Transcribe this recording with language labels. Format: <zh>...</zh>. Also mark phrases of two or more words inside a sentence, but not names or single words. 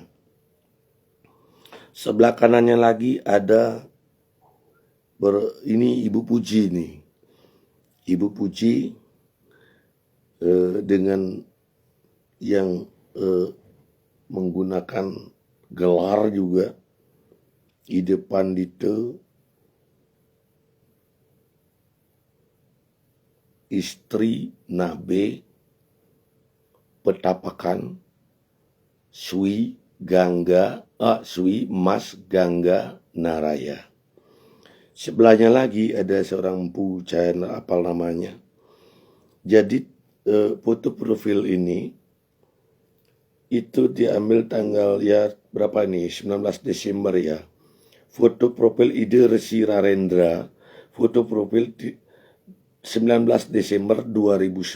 <id>Sebelah kanannya lagi ada ini Ibu Puji nih. Ibu Puji dengan yang menggunakan gelar juga Ide Pandita Istri Nabe Petapakan Sui Mas Gangga Naraya. Sebelahnya lagi ada seorang Empu, saya apal namanya. Jadi foto profil ini itu diambil tanggal berapa nih? 19 Desember ya. Foto profil Ide Resi Rarendra, foto profil 19 Desember 2019.</id>